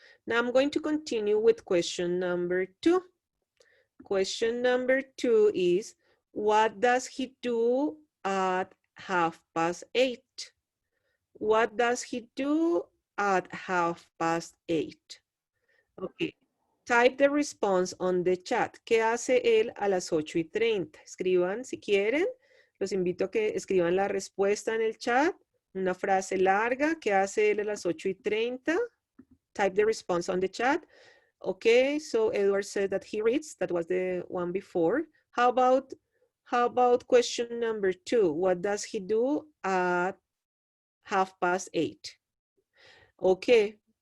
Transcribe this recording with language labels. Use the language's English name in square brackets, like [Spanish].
[English] Now I'm going to continue with question number 2. Question number 2 is, what does he do at 8:30? What does he do at 8:30? Okay. Type the response on the chat. [Spanish] ¿Qué hace él a las 8:30? Escriban si quieren. Los invito a que escriban la respuesta en el chat. Una frase larga. ¿Qué hace él a las 8:30? [English] Type the response on the chat. Okay, so Edward said that he reads. That was the one before. How about question number 2? What does he do at 8:30? Okay.